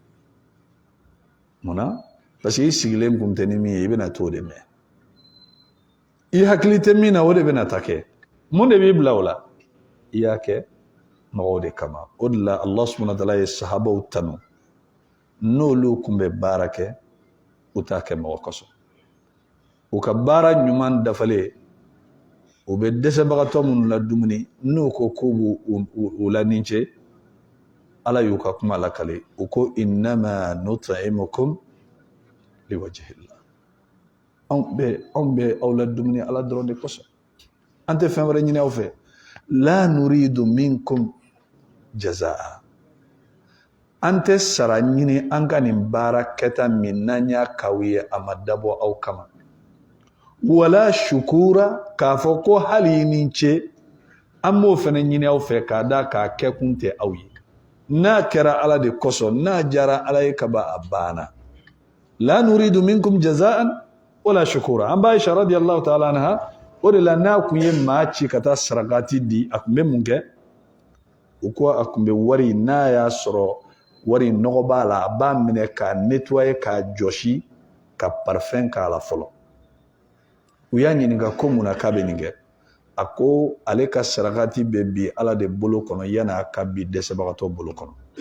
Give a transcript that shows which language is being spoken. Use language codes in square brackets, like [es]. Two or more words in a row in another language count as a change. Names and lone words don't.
[bm] munna [fr] parce que [bm] i sigilen kun tɛ ni min ye i bɛna t'o de mɛn i hakili tɛ min na o de bɛna ta kɛ mun de b'i bila o la i y'a kɛ mɔgɔw de kama o de la [ar] الله سبحانه وتعالى [bm] ye sahabaw tanu n'olu kun bɛ baara kɛ u t'a kɛ mɔgɔ kosɔn u ka baara ɲuman dafalen u bɛ dɛsɛbagatɔ minnu la dumuni n'u ko k'u b'u la nin cɛ ala y'u ka kuma lakale u ko [ar] إنما نطعمكم لوجه الله [bm] anw bɛ aw la dumuni ala dɔrɔn de kosɔn an tɛ fɛn wɛrɛ ɲini aw fɛ [ar] لا نريد منكم جزاء [bm] an tɛ sara ɲini an ka nin baara kɛta min n'an y'a k'aw ye a ma dabɔ aw kama wala shukura k'a fɔ ko hali ni ce an b'o fana ɲini aw fɛ k'a da k'a kɛ kun tɛ aw ye n'a kɛra ala de kosɔn n'a jara ala ye ka ban a banna [ar] لا نريد منكم جزاء [bm] wala shukura an b'a Aisha [ar] رضي الله تعالى عنها [bm] o de la n'a kun ye maa ci ka taa sarakati di a kun bɛ mun kɛ u ko a kun bɛ wari n'a y'a sɔrɔ wari nɔgɔ b'a la a b'a minɛ k'a nettoyer k'a jɔsi ka parfum k'a la fɔlɔ u y'a ɲininka ko mun na k'a bɛ nin kɛ a ko ale ka sarakati bɛ bi ala de bolo kɔnɔ yanni a ka bi dɛsɛbagatɔ bolo kɔnɔ